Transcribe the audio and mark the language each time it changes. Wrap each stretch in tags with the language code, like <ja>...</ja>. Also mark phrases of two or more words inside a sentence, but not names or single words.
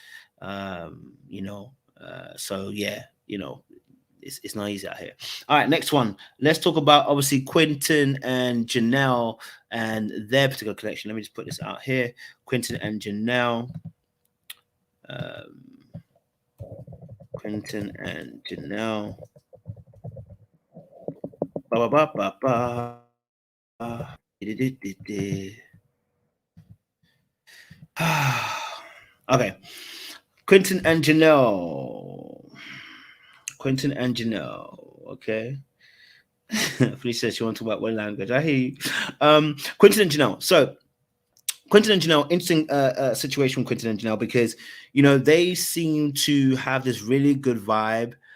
<en>So yeah, it's not easy out here. All right, next one. Let's talk about obviously Quinton and Janelle and their particular collection. Let me just put this out here. Quinton and Janelle. Quinton and Janelle. Ba ba ba ba. Okay. Quinton and Janelle. Okay. Please says she wants to talk about one language. I hear you. Quinton and Janelle. So Quinton and Janelle, interesting situation with Quinton and Janelle, because they seem to have this really good vibe.</en>